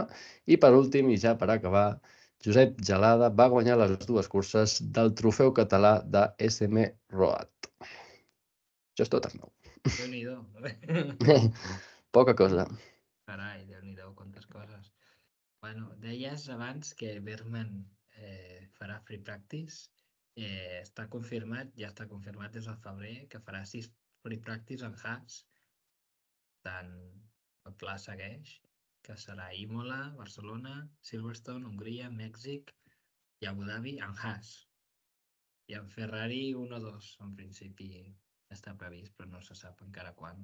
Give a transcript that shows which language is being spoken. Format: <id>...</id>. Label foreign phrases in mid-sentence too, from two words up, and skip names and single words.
<ca>I per últim, i ja per acabar, Josep Gelada va guanyar les 2 curses del trofeu català de SM Road. Això és tot, Arnau. Déu-n'hi-do. Poca cosa. Carai, Déu-n'hi-do, quantes coses. Bueno, deies abans que Bergman farà</ca> <en>free practice.</en> <ca>Està confirmat, ja està confirmat des del febrer, que farà 6</ca> <en>free practice</en> <ca>en Haas. Tant el pla segueix, que serà Imola, Barcelona, Silverstone, Hongria, Mèxic i Abu Dhabi en Haas. I en Ferrari 1 o 2, en principi està previst, però no se sap encara quan.</ca>